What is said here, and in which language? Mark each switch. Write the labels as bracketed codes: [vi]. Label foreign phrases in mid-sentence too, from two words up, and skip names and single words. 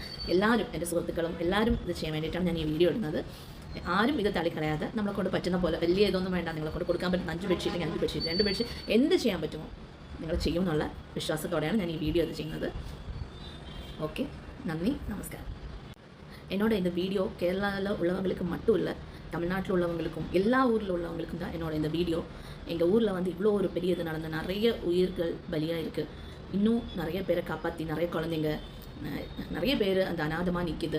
[ml] എല്ലാവരും, എൻ്റെ സുഹൃത്തുക്കളും എല്ലാവരും ഇത് ചെയ്യാൻ വേണ്ടിയിട്ടാണ് ഞാൻ ഈ വീഡിയോ ഇടുന്നത്. ആരും ഇത് തള്ളിക്കളയാതെ നമ്മളെ കൊണ്ട് പറ്റുന്ന പോലെ, വലിയ ഇതൊന്നും വേണ്ട, നിങ്ങളെ കൊണ്ട് കൊടുക്കാൻ പറ്റുന്ന 5 ബെഡ്ഷീറ്റ്, 5 ബെഡ്ഷീറ്റ്, 2 ബെഡ്ഷീറ്റ്, എന്ത് ചെയ്യാൻ പറ്റുമോ നിങ്ങൾ ചെയ്യും എന്നുള്ള വിശ്വാസത്തോടെയാണ് ഞാൻ ഈ വീഡിയോ ഇത് ചെയ്യുന്നത്. ഓക്കെ, നന്ദി, നമസ്കാരം. [ta] என்னோட இந்த வீடியோ கேரளாவில் உள்ளவங்களுக்கு மட்டும் இல்லை, தமிழ்நாட்டில் உள்ளவங்களுக்கும் எல்லா ஊரில் உள்ளவங்களுக்கும் தான் என்னோட இந்த வீடியோ. எங்கள் ஊரில் வந்து இவ்வளோ ஒரு பெரிய இது நடந்த நிறைய உயிர்கள் பலியாக இருக்குது. இன்னும் நிறைய பேரை காப்பாற்றி, நிறைய குழந்தைங்க, நிறைய பேர் அந்த அநாதமாக நிற்கிது.